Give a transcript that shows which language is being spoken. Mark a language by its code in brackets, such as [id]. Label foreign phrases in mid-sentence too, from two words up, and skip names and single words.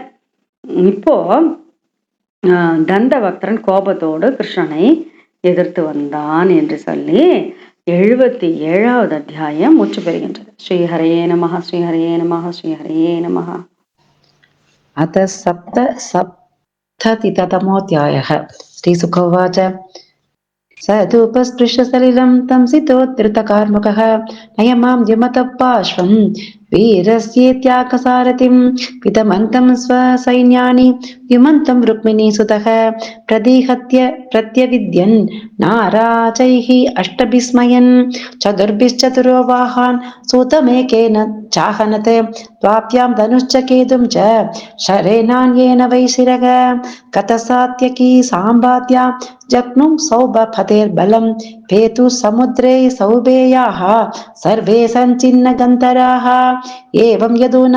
[ta] இப்போ தந்த பக்தரன் கோபத்தோடு கிருஷ்ணனை எதிர்த்து வந்தான் என்று சொல்லி 77வது அத்தியாயம் முற்று பெறுகின்றது. [sa] श्रीहरये नमः, श्रीहरये नमः, श्रीहरये नमः. अथ सप्ततितमोऽध्यायः. श्रीसुखोवाच सदुपस्पृश्य सलिलं तं सितोद्धृतकार्मुकः नयमां द्युमतः पार्श्वं वीरस्येत्याकसारथिं पितमन्तं स्वसैन्यानि द्युमन्तं रुक्मिणीसुतः प्रदिहत्य प्रत्यविद्यन् नाराजैः अष्टभिस्मयन् चतुर्भिश्चतुरो वाहान् सूतमेकेन चाहनत् द्वाभ्यां धनुश्च केतुं च शरेणान्येन वैशिरः कथसात्यकी साम्बाद्या जग्नुं सौभफतेर्बलं पेतु समुद्रे सौभेयाः सर्वे सञ्चिन्नगन्धराः एवं यदूनां